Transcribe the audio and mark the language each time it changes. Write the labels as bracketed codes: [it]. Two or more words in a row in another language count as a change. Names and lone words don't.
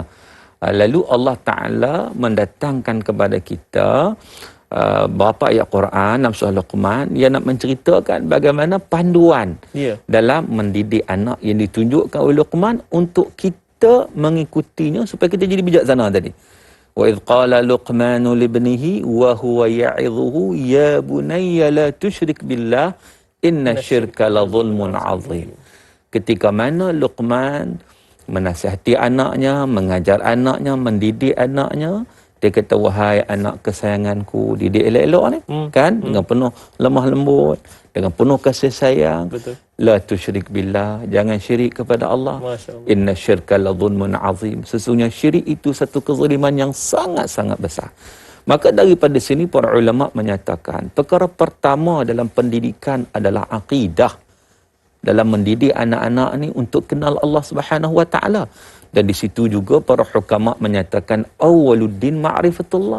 [ms] Lalu Allah Ta'ala mendatangkan kepada kita beberapa ayat Quran dalam surah Luqman yang nak menceritakan bagaimana panduan dalam mendidik anak yang ditunjukkan oleh Luqman untuk kita mengikutinya supaya kita jadi bijaksana tadi. [ar] وإذ قال لقمان لابنه وهو يعظه يا بني لا تشرك بالله إن الشرك لظلم عظيم. [ms] Ketika mana Luqman menasihati anaknya, mengajar anaknya, mendidik anaknya, dia kata, wahai anak kesayanganku, didik elok-elok ni, kan? Dengan penuh lemah lembut, dengan penuh kasih sayang. Betul. [ar] لا تشرك بالله, [ms] jangan syirik kepada Allah. [ar] إن الشرك لظلم عظيم. [ms] Sesungguhnya syirik itu satu kezaliman yang sangat-sangat besar. Maka daripada sini para ulama menyatakan, perkara pertama dalam pendidikan adalah akidah. Dalam mendidik anak-anak ni untuk kenal Allah [ar] سبحانه وتعالى. [ms] Dan di situ juga para hukama menyatakan [ar] أول الدين معرفة الله.